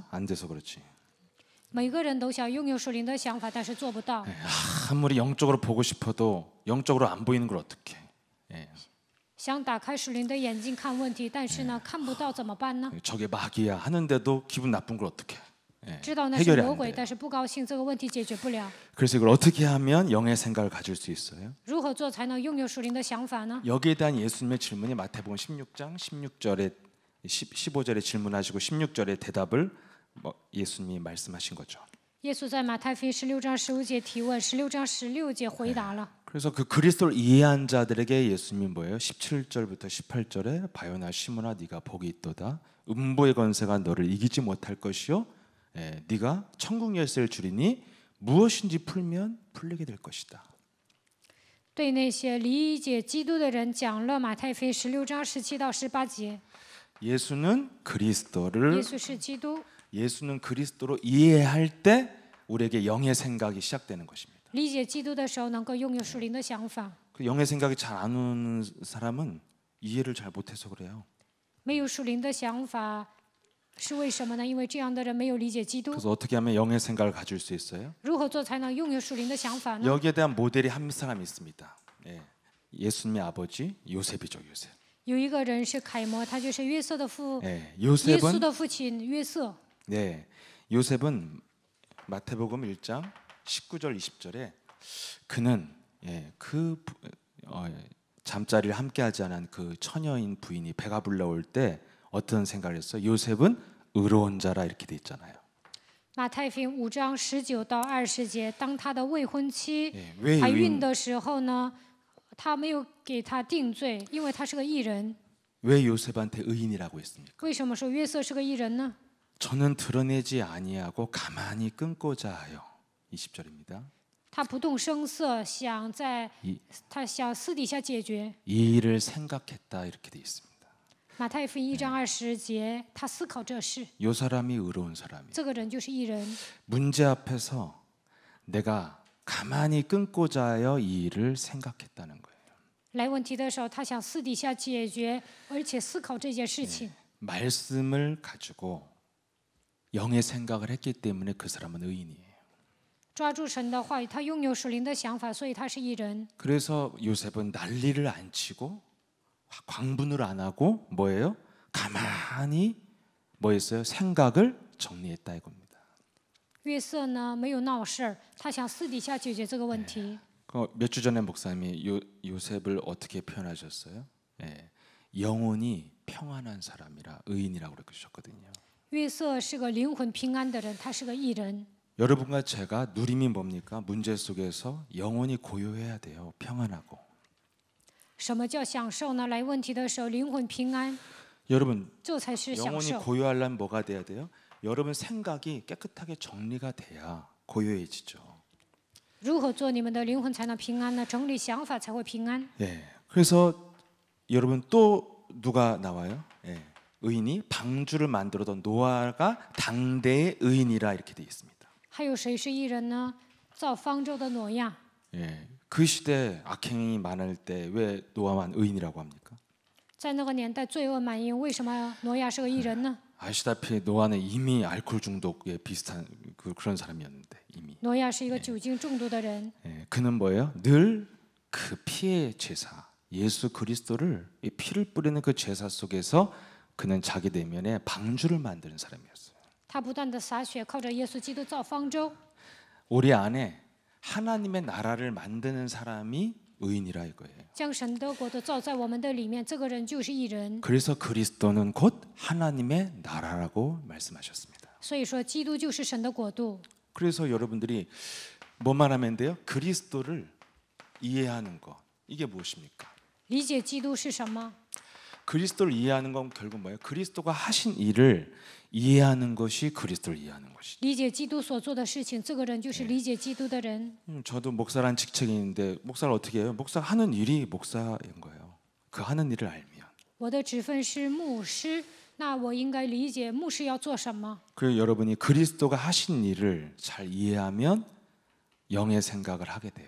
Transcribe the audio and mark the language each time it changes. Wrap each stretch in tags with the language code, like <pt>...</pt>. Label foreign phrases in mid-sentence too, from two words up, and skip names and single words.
<ko>안 돼서 그렇지.</ko> <zh>每个人都想拥有属灵的想法，但是做不到。</zh> <ko>아무리 영적으로 보고 싶어도 영적으로 안 보이는 걸 어떻게?</ko> <zh>想打开属灵的眼睛看问题，但是呢，看不到怎么办呢？</zh> <ko>저게 마귀야 하는데도 기분 나쁜 걸 어떻게?</ko> <zh>知道那是</zh> <ko>해결이</ko> <zh>魔</zh> <ko>안</ko> <zh>鬼，</zh> <ko>돼.</ko> <zh>但是不高兴，这个问题解决不了。</zh> <ko>그래서 이걸 어떻게 하면 영의 생각을 가질 수 있어요?</ko> <zh>如何做才能拥有属灵的想法呢？</zh> <ko>여기에 대한 예수님의 질문이 마태복음 16장 16절에 15절에 질문하시고 16절에 대답을 예수님이 말씀하신 거죠.</ko> <zh>耶稣在马太福音16章15节提问，16章16节回答了。</zh> <ko>그래서 그 그리스도를 이해한 자들에게 예수님이 뭐예요? 17절부터 18절에 바요나 시므나 네가 복이 있도다. 음부의 권세가 너를 이기지 못할 것이요. 네가 천국 열쇠를 주리니 무엇인지 풀면 풀리게 될 것이다.</ko> <zh>对那些理解基督的人讲了马太福音16章17到18节。</zh> <ko>예수는 그리스도를</ko> <zh>耶稣是基督，</zh> <ko>예수는 그리스도로 이해할 때 우리에게 영의 생각이 시작되는 것입니다.</ko> <zh>理解基督的时候能够拥有属灵的想法。</zh> <ko>그 영의 생각이 잘 안 오는 사람은 이해를 잘 못해서 그래요.</ko> <zh>没有属灵的想法是为什么呢？因为这样的人没有理解基督。</zh> <ko>그래서 어떻게 하면 영의 생각을 가질 수 있어요?</ko> <zh>如何做才能拥有属灵的想法呢？</zh> <ko>여기에 대한 모델이 한 사람이 있습니다. 예수님의 아버지 요셉이죠, 요셉.</ko> <zh>有一个人是楷模，他就是约瑟的父，</zh> <ko>예,</ko> <zh>耶稣</zh> <ko>요셉은</ko> <zh>的父亲约瑟。</zh> <ko>네, 요셉은 마태복음 1장 19절 20절에 그는 잠자리를 함께하지 않은 그 처녀인 부인이 배가 불러올 때 어떤 생각을 했어요? 요셉은 의로운 자라 이렇게 돼 있잖아요.</ko> <zh>马太福音5章19到20节，当他的未婚妻</zh> <ko>왜</ko> <zh>怀孕</zh> <ko>의인,</ko> <zh>的时候呢，他没有给他定罪，因为他是个义人。</zh> <ko>왜 요셉한테 의인이라고 했습니까?</ko> <zh>为什么说约瑟是个义人呢？</zh> <ko>저는 드러내지 아니하고 가만히 끊고자 하여 20절입니다.</ko> <zh>他不动声色，</zh> <ko>이,</ko> <zh>他想私底下解决。</zh> <ko>이 일을 생각했다 이렇게 돼 있습니다.</ko> <zh>马太福音1章20节，他思考这事，</zh> <ko>요 사람이 의로운 사람이에요.</ko> <zh>这个人就是义人。</zh> <ko>문제 앞에서 내가 가만히 끊고자 하여 이 일을 생각했다는 거예요.</ko> <zh>来问题的时候，他想私底下解决，而且思考这件事情。</zh> <ko>말씀을 가지고 영의 생각을 했기 때문에 그 사람은 의인이에요.</ko> <zh>抓住神的话语，他拥有属灵的想法，所以他是义人。</zh> <ko>그래서 요셉은 난리를 안 치고 광분을 안 하고 뭐예요? 가만히 뭐 했어요? 생각을 정리했다 이겁니다.</ko> <zh>约瑟呢没有闹事儿，他想私底下解决这个问题。</zh> <ko>몇 주 전에 목사님이 요셉을 어떻게 표현하셨어요? 영혼이 평안한 사람이라 의인이라고 그러셨거든요.</ko> <zh>约瑟是个灵魂平安的人，他是个义人。</zh> <ko>여러분과 제가 누림이 뭡니까? 문제 속에서 영혼이 고요해야 돼요. 평안하고.</ko> <zh>什么叫享受呢？来问题的时候，灵魂平安，</zh> <ko>여러분</ko> <zh>这才是享</zh> <ko>영혼이</ko> <zh>受。</zh> <ko>고요하려면 뭐가 돼야 돼요? 여러분 생각이 깨끗하게 정리가 돼야 고요해지죠.</ko> <zh>如何做你们的灵魂才能平安呢？整理想法才会平安。</zh> <ko>예. 그래서 여러분 또 누가 나와요? 예. 의인이 방주를 만들어던 노아가 당대의 의인이라 이렇게 돼 있습니다.</ko> <zh>还有谁是义人呢？造方舟的挪亚。</zh> <ko>예. 그 시대 악행이 많을 때 왜 노아만 의인이라고 합니까?</ko> <zh>在那个年代罪恶满盈，为什么挪亚是个义人呢？</zh> <ko>아시다시피 노아는 이미 알코올 중독에 비슷한 그런 사람이었는데 이미.</ko> <zh>挪亚是一个酒精中毒的人，</zh> <ko>예. 그는 뭐예요? 늘 그 피의 제사 예수 그리스도를 이 피를 뿌리는 그 제사 속에서 그는 자기 내면에 방주를 만드는 사람이었어요.</ko> <zh>他不断的洒血，靠着耶稣基督造方舟。</zh> <ko>우리 안에 하나님의 나라를 만드는 사람이 의인이라 이거예요.</ko> <zh>将神的国都造在我们的里面，这个人就是义人。</zh> <ko>그래서 그리스도는 곧 하나님의 나라라고 말씀하셨습니다.</ko> <zh>所以说，基督就是神的国度。</zh> <ko>그래서 여러분들이 뭐만 하면 돼요? 그리스도를 이해하는 거 이게 무엇입니까?</ko> <zh>理解基督是什么？</zh> <ko>그리스도를 이해하는 건 결국 뭐예요? 그리스도가 하신 일을 이해하는 것이 그리스도를 이해하는 것이죠.</ko> <zh>理解基督所做的事情，这个人就是理解基督的人。</zh> <ko>저도 목사란 직책이 있는데 목사를 어떻게 해요? 목사 하는 일이 목사인 거예요. 그 하는 일을 알면.</ko> <zh>我的职分是牧师，那我应该理解牧师要做什么。</zh> <ko>그리고 여러분이 그리스도가 하신 일을 잘 이해하면 영의 생각을 하게 돼요.</ko>